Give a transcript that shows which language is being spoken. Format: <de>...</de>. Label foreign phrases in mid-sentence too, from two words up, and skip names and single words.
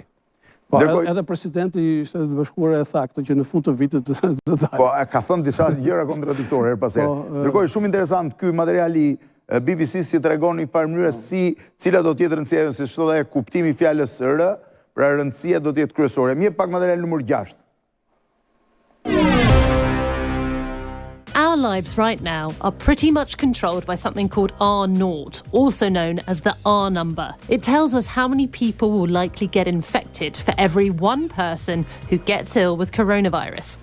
<sq>Edhe presidenti i Shtetet e Bashkuara e tha këtë që në fund të vitit të dalë. Po, ka thënë disa gjëra kontradiktore her pas here. Ndërkohë shumë interesant ky material i BBC si tregon në një farë mënyrë cila do të jetë rëndësia, si çdo dhe kuptimi i fjalës R. Pra rëndësia do të jetë kryesore. Mje pak material numër 6.</sq> <en>Our lives right now are pretty much controlled by something called R0, also known as the R number. It tells us how many people will likely get infected for every one person who gets ill with coronavirus.</en>